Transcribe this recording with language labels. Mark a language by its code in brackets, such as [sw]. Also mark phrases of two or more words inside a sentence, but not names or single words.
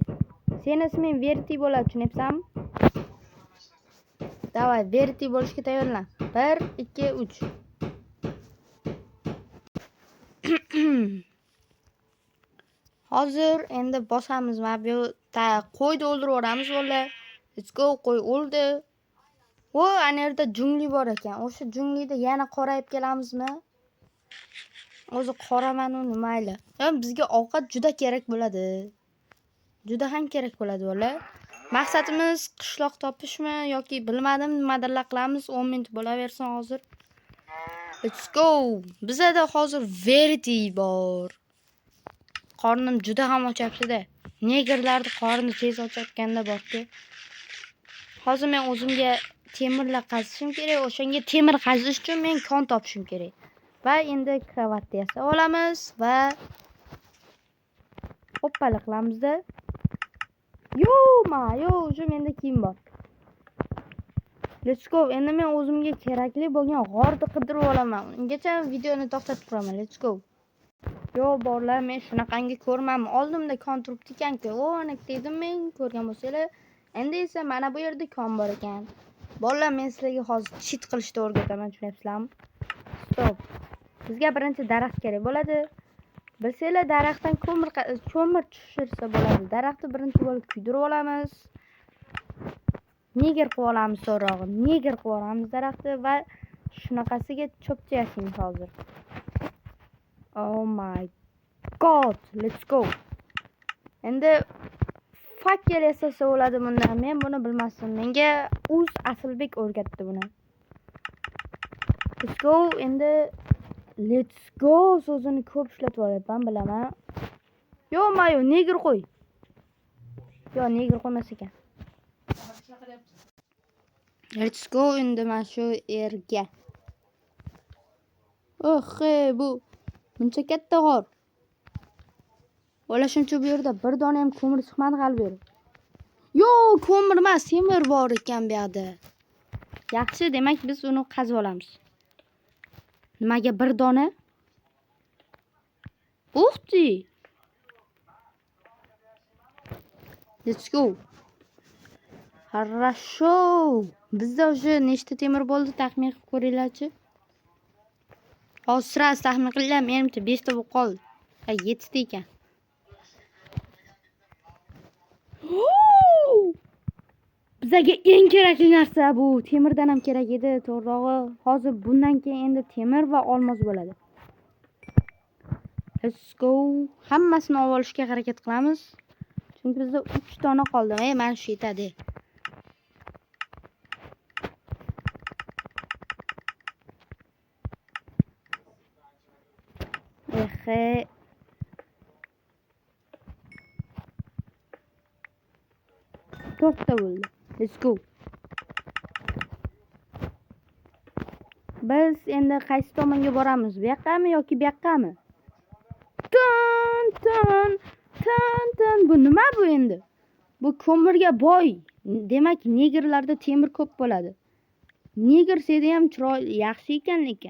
[uz] Sen isming Verdi bo'ladi, tushunyapsanmi? Davay, Verdi bo'lishga tayyorlan. 1 2 3. Hozir endi bosamiz. Mana bu qo'yni o'ldirib yuboramiz bolalar. [en] Let's go, [uz] qo'y o'ldi. Ana yerda jungli bor ekan. O'sha junglida yana qorayib kelamizmi? O'zi qoraman-u mayli. Bizga ovqat juda kerak bo'ladi. Juda ham kerak bo'ladi bolalar. Maqsadimiz qishloq topishmi yoki bilmadim, nimadirlar qilamiz. 10 minut bo'laversin hozir. [en] Let's go. [uz] Bizda hozir Verdi bor. Qornim juda ham ochyapti-da. Negerlarning qorni tez ochayotganda borku. Hozir men o'zimga temirlar qazishim kerak. O'shanga temir qazish uchun men kon topishim kerak. Va endi kravatni yasab olamiz va hoppala qilamiz-da. Yo, shu menda kiyim bor. [en] Let's go. [uz] Endi men o'zimga kerakli bo'lgan g'orni qidirib olaman. Ungacha videoni to'xtatib turaman. [en] Let's go. [uz] Yo, bolalar, men shunaqangi ko'rmadim. Oldimda kon turibdi ekan-ku. Ana dedim men ko'rgan bo'lsanglar. Endi esa mana bu yerda kon bor ekan. Bolalar, men sizlarga hozir cheat qilishni o'rgataman, tushunyapsizlarmi? Stop. Bizga birinchi daraxt kerak bo'ladi. Bilsanglar, daraxtdan ko'mir tushirsa bo'ladi. Daraxtni birinchi bo'lib kuydirib olamiz. Neger qilib olamiz so'rog'i. Neger qilib olamiz daraxtni va shunaqasiga cho'pcha yashaymiz hozir. [en] Oh my god, let's go. [uz] Endi fakkel yasasa bo'ladi bundan. Men buni bilmasdim. Menga Asilbek o'rgatdi buni. [en] Let's go. [uz] Endi [en] let's go [uz] so'zini ko'p ishlatib olyapman, bilaman. Yo, mayo, neger qo'y. Yo, neger qo'ymas ekan. [en] Let's go [uz] endi mana shu yerga. Bu buncha katta g'or. Ola shuncha bu yerda bir dona ham ko'mir chiqmadi hali beri. Yo, ko'mir emas, temir bor ekan bu yerda. Yaxshi, demak biz uni qazib olamiz. Nimaga bir dona? Uxti. [en] Let's go. [uz] Хорошо. Bizda o'sha nechta temir bo'ldi, taxmin qilib ko'ringlarchi. Hozir sira taxmin qilinglar, menimcha 5 ta bo'lib qoldi. 7 ta ekan. Bizga eng kerakli narsa bu. Temirdan ham kerak edi, to'g'rirog'i. Hozir bundan keyin endi temir va olmos bo'ladi. [en] Let's go. [uz] Hammasini olib olishga harakat qilamiz. Chunki bizda 3 dona qoldi. Mana shu yetadi. To'rtta bo'ldi. [en] Let's go. [uz] Biz endi qaysi tomonga boramiz? Bu yoqqami yoki bu yoqqami? Tan. Bu nima bu endi? Bu ko'mirga boy. Demak, negerlarda temir ko'p bo'ladi. Neger sedi ham chiroyli, yaxshi ekan lekin.